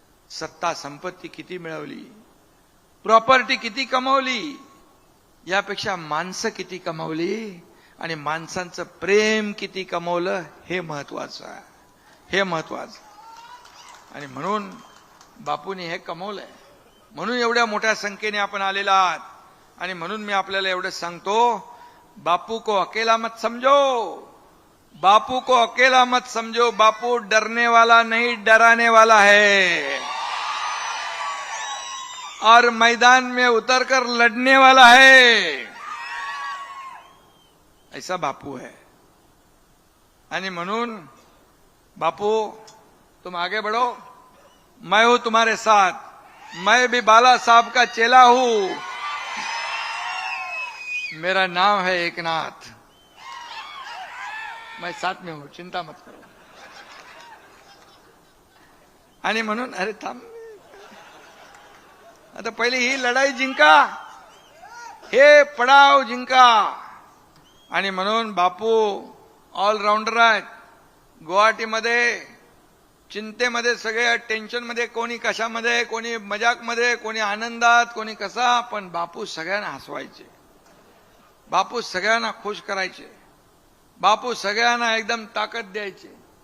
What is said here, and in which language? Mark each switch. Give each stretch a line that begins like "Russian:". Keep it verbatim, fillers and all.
Marathi: सत्ता संपत्ती किती मिळवली, प्रॉपर्टी किती कमवली, यापेक्षा माणसं किती कमवली आणि माणसांचं प्रेम किती कमवलं हे महत्वाचं आहे, हे महत्वाचं. आणि म्हणून बापूंनी हे कमवलंय, म्हणून एवढ्या मोठ्या संख्येने आपण आलेला आहात. आणि म्हणून मी आपल्याला एवढंच सांगतो,
Hindi: बापू को अकेला मत समझो, बापू को अकेला मत समझो. बापू डरने वाला नहीं, डराने वाला है, और मैदान में उतरकर लड़ने वाला है, ऐसा बापू है.
Marathi: आणि म्हणून
Hindi: बापू तुम आगे बढ़ो, मैं हूं तुम्हारे साथ, मैं भी बाला साहब का चेला हूं, मेरा नाम है एकनाथ, मैं साथ में हूं, चिंता मत करो.
Marathi: आणि म्हणून अरे थांब, आता पहिले ही लढाई जिंका, हे पडाव जिंका, आणि म्हणून बापू ऑलराऊंडर आहेत. गुवाहाटीमध्ये चिंतेमध्ये सगळे, टेन्शनमध्ये, कोणी कशामध्ये, कोणी मजाकमध्ये, कोणी आनंदात, कोणी कसा, पण बापू सगळ्यांना हसवायचे, बापू सगळ्यांना खुश करायचे, बापू सगळ्यांना एकदम ताकद द्यायचे.